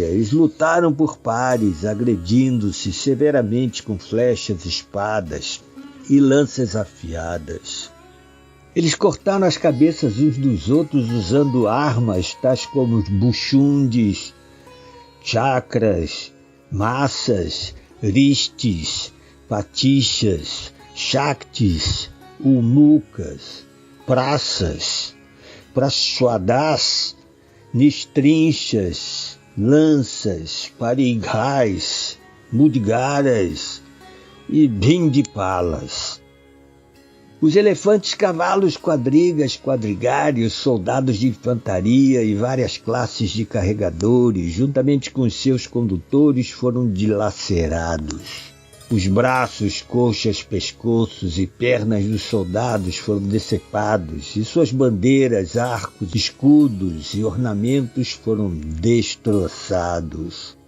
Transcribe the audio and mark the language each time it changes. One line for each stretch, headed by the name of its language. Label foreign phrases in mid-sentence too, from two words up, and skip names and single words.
Portuguese: Eles lutaram por pares, agredindo-se severamente com flechas, espadas e lanças afiadas. Eles cortaram as cabeças uns dos outros usando armas tais como os buchundes, chakras, massas, ristes, patixas, shaktis, ulmucas, praças, praçoadas, nistrinchas, lanças, parighais, mudgaras e bindipalas. Os elefantes, cavalos, quadrigas, quadrigários, soldados de infantaria e várias classes de carregadores, juntamente com seus condutores, foram dilacerados. Os braços, coxas, pescoços e pernas dos soldados foram decepados, e suas bandeiras, arcos, escudos e ornamentos foram destroçados.